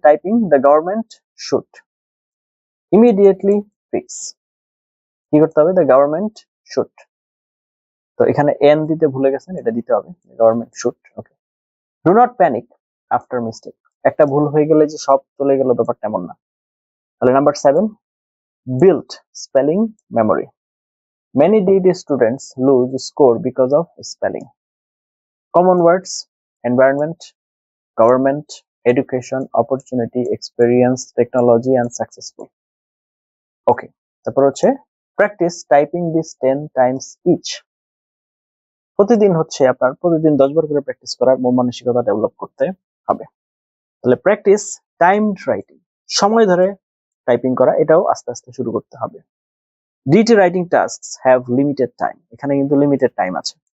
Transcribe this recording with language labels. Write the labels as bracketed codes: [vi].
[en] typing the government should immediately fix, [bn] কি করতে হবে? দ্য গভর্নমেন্ট শুড, তো এখানে এন দিতে ভুলে গেছেন, এটা দিতে হবে, government should. Okay, [en] do not panic after mistake, [bn] একটা ভুল হয়ে গেলে যে সব চলে গেল ব্যাপারটা এমন না। [en] তাহলে number 7, build spelling memory, many DD students lose score because of spelling. Common words: environment, government, education, opportunity, experience, technology and successful. Okay, [bn] তারপর হচ্ছে [en] practice typing this 10 times each. [bn] প্রতিদিন হচ্ছে আপনার প্রতিদিন 10 বার করে প্র্যাকটিস করার মন মানসিকতা ডেভেলপ করতে হবে। তাহলে প্র্যাকটিস টাইমড রাইটিং, সময় ধরে টাইপিং করা, এটাও আস্তে আস্তে শুরু করতে হবে। [en] DT writing tasks have limited time, [bn] এখানে কিন্তু লিমিটেড টাইম আছে।